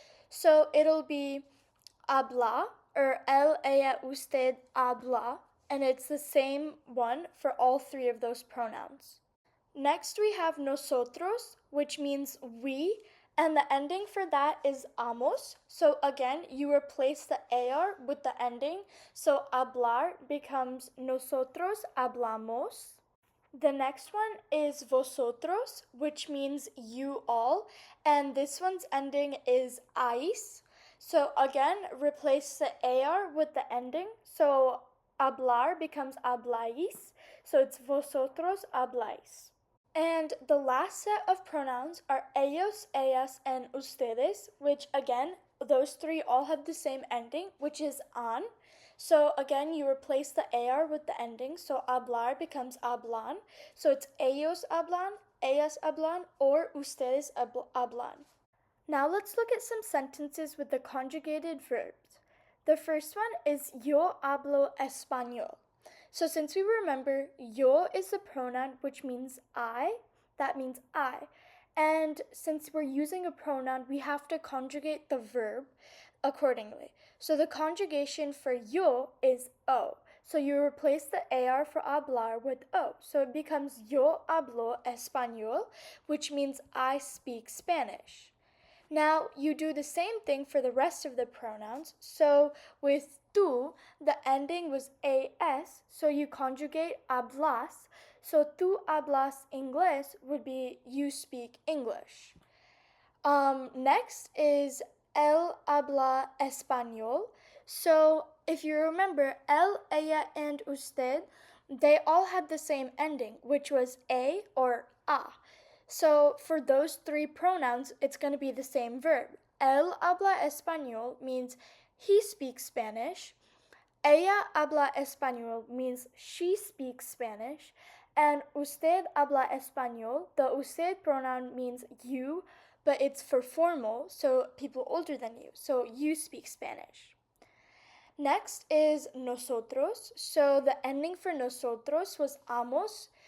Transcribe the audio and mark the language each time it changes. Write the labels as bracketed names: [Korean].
[English] So it'll be habla, or [Spanish] él, ella, usted, habla, [English] and it's the same one for all three of those pronouns. Next we have nosotros, which means we, and the ending for that is amos. So again, you replace the AR with the ending. So hablar becomes [Spanish] nosotros hablamos. [English] The next one is vosotros, which means you all. And this one's ending is ais. So again, replace the AR with the ending. So hablar becomes hablais. So it's [Spanish] vosotros hablais. [English] And the last set of pronouns are ellos, ellas, and ustedes, which again, those three all have the same ending, which is an. So again, you replace the AR with the ending, so hablar becomes hablan. So it's [Spanish] ellos hablan, ellas hablan, [English] or [Spanish] ustedes hablan. [English] Now let's look at some sentences with the conjugated verbs. The first one is [Spanish] yo hablo español. [English] So since we remember, yo is a pronoun which means I, that means I. And since we're using a pronoun, we have to conjugate the verb accordingly. So the conjugation for yo is o. So you replace the AR for hablar with o. So it becomes [Spanish] yo hablo español, [English] which means I speak Spanish. Now, you do the same thing for the rest of the pronouns. So with tú, the ending was AS, so you conjugate hablas. So [Spanish] tú hablas inglés [English] would be you speak English. Next is [Spanish] él habla español. [English] So if you remember, él, ella, and usted, they all had the same ending, which was a or a. So for those three pronouns, it's going to be the same verb. [Spanish] Él habla español [English] means he speaks Spanish. [Spanish] Ella habla español [English] means she speaks Spanish. And [Spanish] usted habla español, [English] the usted pronoun means you, but it's for formal, so people older than you. So you speak Spanish. Next is nosotros. So the ending for nosotros was amos.